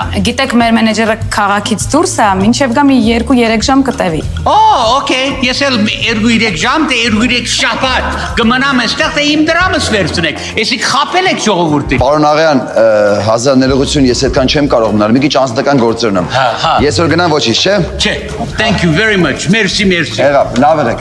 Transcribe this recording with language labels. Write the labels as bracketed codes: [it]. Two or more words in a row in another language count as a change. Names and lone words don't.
[hy] Գիտեք, մեր մենեջերը քաղաքից դուրս է, մինչև գա մի 2-3 ժամ կտևի։ Okay, ես էլ 2-3 ժամ, թե 2-3 շաբաթ կմնամ էստեղ, թե իմ դրամս վերցնեք։ Էսի խաբել եք ժողովուրդին։ Պարոն Աղյան, 1000 ներողություն, ես այդքան չեմ կարող մնալ, մի քիչ անձնական գործերն եմ։ Հա։ Ես որ գնամ ոչինչ, չէ։ Չէ, [en] thank you very much, [hy] merci։ Եղավ, լավ եք։